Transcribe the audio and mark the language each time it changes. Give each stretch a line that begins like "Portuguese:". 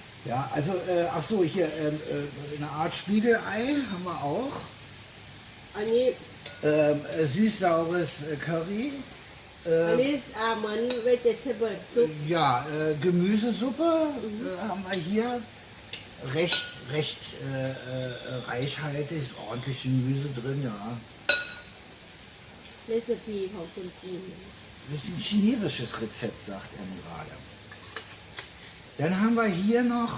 German: Ja, also, ach so, hier, eine Art Spiegelei haben wir auch.
Thai: อันนี้
German: Süß-saures Curry.
Thai: อันนี้เหมือน vegetable ซุป
German: Ja, Gemüsesuppe haben wir hier. recht reichhaltig, ist ordentlich Gemüse drin, ja.
Thai: เรซิปีของคนจีน
German: Das ist ein chinesisches Rezept, sagt er mir gerade. Dann haben wir hier noch